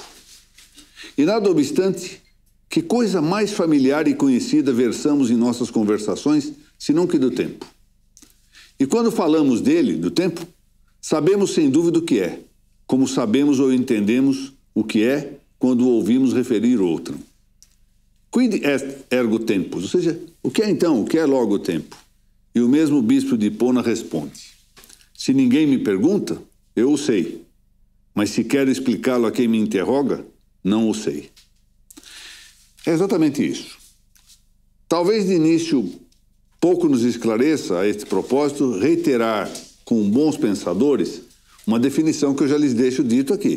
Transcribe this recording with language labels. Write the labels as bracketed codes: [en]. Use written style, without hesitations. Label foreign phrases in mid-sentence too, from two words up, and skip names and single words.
[pt] E nada obstante, que coisa mais familiar e conhecida versamos em nossas conversações, senão que do tempo? E quando falamos dele, do tempo, sabemos sem dúvida o que é, como sabemos ou entendemos o que é quando o ouvimos referir outro. [la] Quid est ergo tempus? [pt] Ou seja, o que é então, o que é logo o tempo? E o mesmo bispo de Hipona responde, se ninguém me pergunta, eu o sei, mas se quero explicá-lo a quem me interroga, não o sei. É exatamente isso. Talvez de início pouco nos esclareça a este propósito reiterar com bons pensadores uma definição que eu já lhes deixo dito aqui.